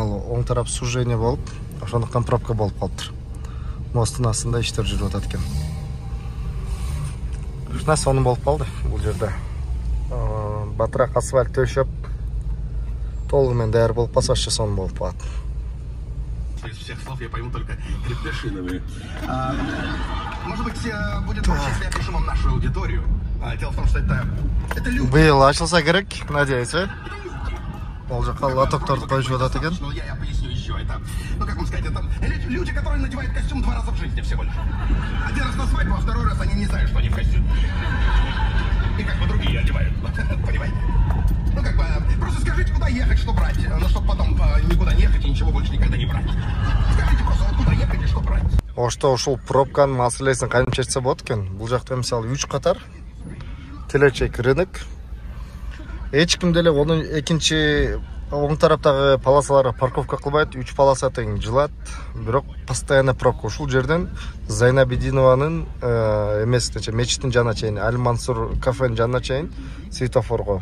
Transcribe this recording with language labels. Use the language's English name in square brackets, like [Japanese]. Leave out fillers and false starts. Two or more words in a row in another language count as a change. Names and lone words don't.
[Kyrgyz] Оң тарап сужение болуп, ошондуктан пробка болуп калыптыр. Мосттун астында иштер жүрүп атат экен. Ушуна сонун болуп калды бул жерде. Батыраак асфальт төшөп, толугу менен даяр болуп калса, ошо сонун болуп калат. [Russian] Из всех слов я пойму только крепдешиновые. Может быть, будет проще, если я опишу вам нашу аудиторию. Дело в том, что это люди. [Kyrgyz] Быйыл ачылса керек, надеюсь, Ол жака лотокторду коюшуп атат экен. [Russian] Ну, я поясню еще это. Ну, как вам сказать, это люди, которые надевают костюм 2 раза в жизни всего лишь. Один раз на свадьбу, а 2-й раз они не знают, что они в костюме. И как бы другие одевают, понимаете? Ну, как бы, просто скажите, куда ехать, что брать, но чтобы потом никуда не ехать и ничего больше никогда не брать. Скажите просто, вот куда ехать и что брать. [Kyrgyz] Ошто ушул пробканын маселесин кантип чечсе болот экен? Бул жакта мисалы 3 катар телечек рынок. Эч ким деле онун экинчи оң тараптагы полосаларга парковка кылбайт, 3 полоса тең жылат. Бирок постоянно пробка ушул жерден Зайнабидинованын эмесинче мечиттин жанына чейин, Аль-Мансур кафенин жанына чейин светофорго.